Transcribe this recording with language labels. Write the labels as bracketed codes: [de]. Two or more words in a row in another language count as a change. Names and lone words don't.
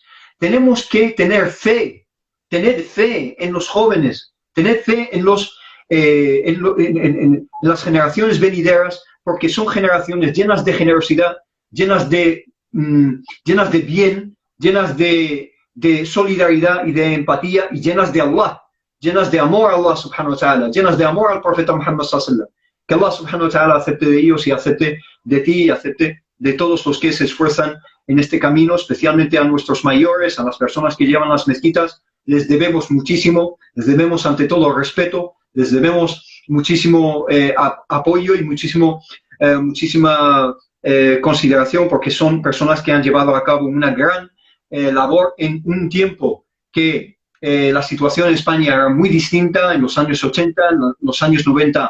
[es] Tenemos que tener fe en los jóvenes, tener fe en las generaciones venideras, porque son generaciones llenas de generosidad, llenas de bien, llenas de solidaridad y de empatía, y llenas de Allah, llenas de amor a [ar] الله سبحانه وتعالى, [es] llenas de amor al profeta Muhammad [ar] صلى الله عليه وسلم. [es] Que [ar] الله سبحانه وتعالى [es] acepte de ellos y acepte de ti y acepte de todos los que se esfuerzan en este camino, especialmente a nuestros mayores, a las personas que llevan las mezquitas. Les debemos muchísimo, les debemos ante todo respeto, les debemos muchísimo apoyo y muchísima consideración, porque son personas que han llevado a cabo una gran labor en un tiempo que la situación en España era muy distinta, en los años 80, en los años 90.